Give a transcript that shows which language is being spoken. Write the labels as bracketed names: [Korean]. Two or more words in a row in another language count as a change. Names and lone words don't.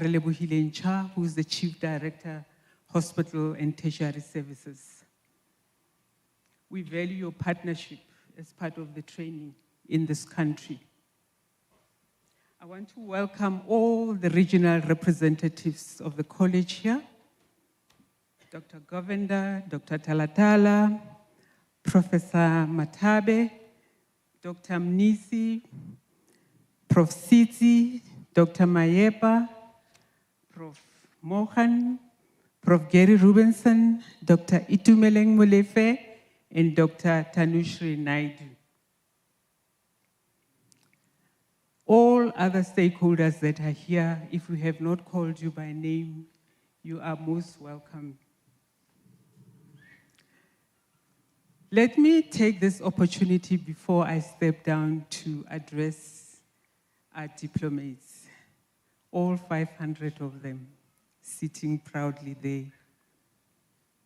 [English] Relebohile Ncha, who is the Chief Director, Hospital and Tertiary Services. We value your partnership as part of the training in this country. I want to welcome all the regional representatives of the college here, Dr. Govender, Dr. Talatala, Professor Matabe, Dr. Mnisi, Prof. Siti, Dr. Mayepa, Prof. Mohan, Prof. Gary Rubenson, Dr. Itumeleng Molefe, and Dr. Tanushri Naidu. All other stakeholders that are here, if we have not called you by name, you are most welcome. Let me take this opportunity before I step down to address our diplomates, all 500 of them sitting proudly there.